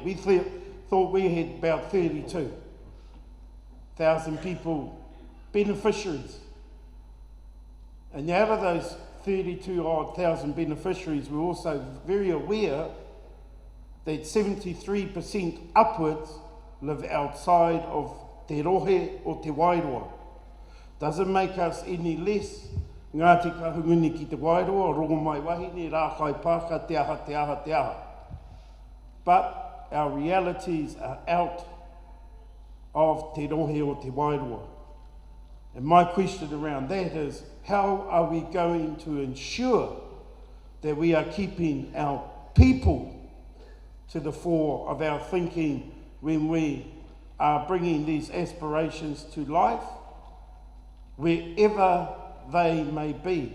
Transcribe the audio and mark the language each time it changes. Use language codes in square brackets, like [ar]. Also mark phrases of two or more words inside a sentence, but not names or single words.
[en] We thought we had about 32,000 people, beneficiaries. And out of those 32,000 beneficiaries, we're also very aware that 73% upwards live outside of [mi] te rohe o te Wairoa. [en] Doesn't make us any less Ngāti Kahunguni ki te Wairoa, rongo mai wahine, rākai pāka, [mi] te aha. [en] But our realities are out of [mi] te rohe o te Wairoa. [en] And my question around that is, how are we going to ensure that we are keeping our people to the fore of our thinking when we are bringing these aspirations to life, wherever they may be?